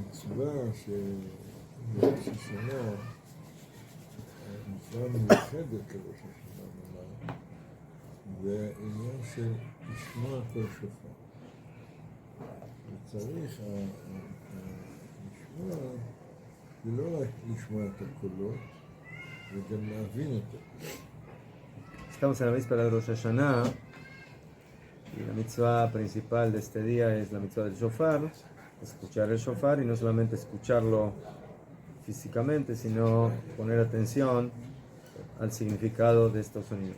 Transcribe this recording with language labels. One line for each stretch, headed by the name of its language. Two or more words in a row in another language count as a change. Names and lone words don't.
Hebrew: המצווה בראש השנה, המצווה מיוחדת לראש השנה, נאמר, זה עניין של לשמוע כל שופר. וצריך לשמוע, זה לא רק לשמוע את הקולות, וגם להבין את הקולות.
Spanish: Estamos en la víspera de Rosh Hashanah y la mitzvah principal de este día es la mitzvah del shofar, escuchar el shofar y no solamente escucharlo físicamente, sino poner atención al significado de estos sonidos.